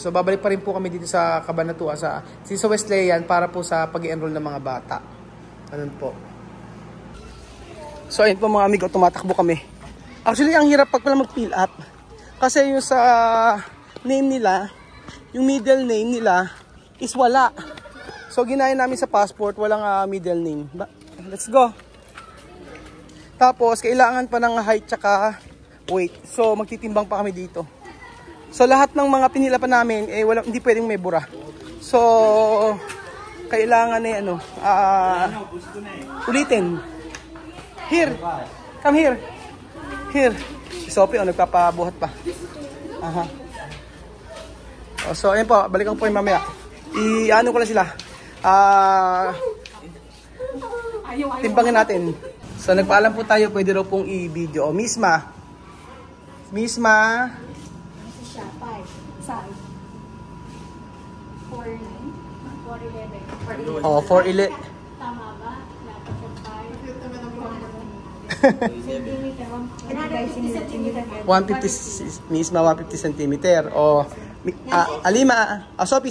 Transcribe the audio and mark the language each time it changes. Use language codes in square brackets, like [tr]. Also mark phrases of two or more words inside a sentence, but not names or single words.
[tl] So babalik pa rin po kami dito sa Cabanatuan, sa Wesleyan para po sa pag-enroll ng mga bata. Ganun po. So ayun po mga amigo, tumatakbo kami. Actually, ang hirap pag pala mag-fill up. Kasi yung sa name nila, yung [en] middle name [tl] nila is wala. So ginaya namin sa passport, walang [en] middle name. Let's go. [tl] Tapos, kailangan pa ng height tsaka weight. So magtitimbang pa kami dito. So lahat ng mga pinila pa namin, hindi pwedeng may bura. So, kailangan ulitin. [en] Here. Come here. Here. [tl] Si Sophie, nagpapabuhat pa. Aha. So, ayun po. Balikan po yung mamaya. Ano ko lang sila. Timbangin natin. So nagpaalam po tayo, pwede raw pong i-video. O, Misma. Misma. Siya, 5. Saan? 4'9". 4'11". O, 4'11". Tama ba? Dapat siya 5. 150, Misma 150 cm. O, Alima. Sophie.